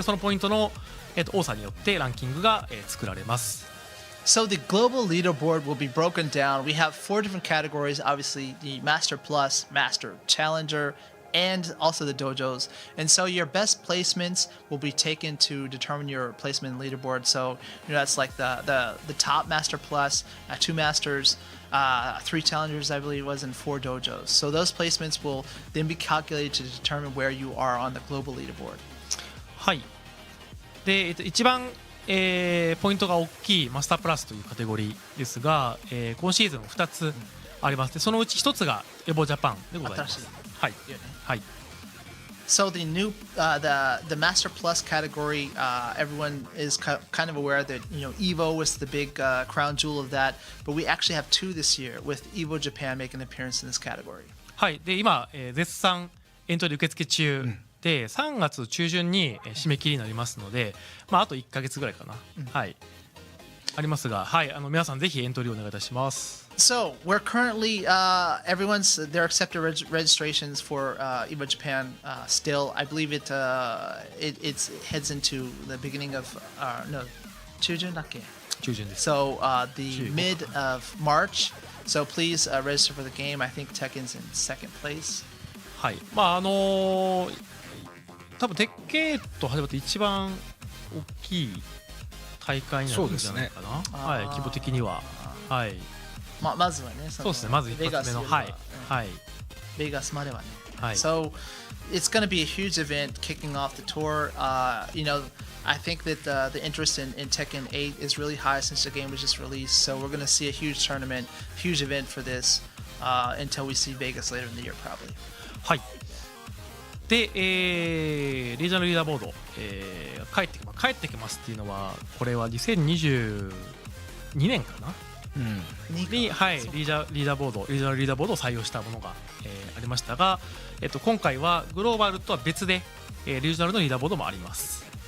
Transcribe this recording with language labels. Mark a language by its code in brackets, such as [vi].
[ja] でそのポイントの、多さによってランキングが、作られます。 [en] So the global leaderboard will be broken down. We have 4 different categories, obviously the Master Plus, Master, Challenger, and also the dojos. And so your best placements will be taken to determine your placement in leaderboard. So that's like the top Master Plus, 2 Masters, 3 Challengers, I believe it was, and 4 dojos. So those placements will then be calculated to determine where you are on the global leaderboard. [ja] はい。で、一番ポイントが大きいマスタープラスというカテゴリーですが、今シーズン2つあります。でそのうち1つがエボジャパンでございます。はい、はい。 [en] So the new the Master Plus category, everyone is kind of aware that Evo was the big crown jewel of that, but we actually have 2 this year with Evo Japan making an appearance in this category. [ja] はい。で今、絶賛エントリー受付中。で3月中旬に締め切りになりますので、あと1ヶ月ぐらいかな、はい、ありますが、はい、皆さんぜひエントリーお願いいたします。 [en] So we're currently they're accepting registrations for Evo Japan still. I believe it heads into the beginning of Chujun [ja] です。 [en] So the mid of March. So please register for the game. I think Tekken's in 2nd place. [ja] はい。多分鉄拳と始まって一番大きい大会になるんじゃないかな、はい、規模的には、はい。まずはね、そうですね、まず一発目の、はい、はい、ベガスまではね、はい。 [en] So it's going to be a huge event kicking off the tour. I think that the interest in Tekken 8 is really high since the game was just released. So we're going to see a huge tournament, huge event for this until we see Vegas later in the year probably. [ja] はい。で、リージョナルリーダーボード、帰ってきますっていうのは、これは2022年かな、に、はい、リージョナルリーダーボードを採用したものが、ありましたが、今回はグローバルとは別で、リージョナルのリーダーボードもあります。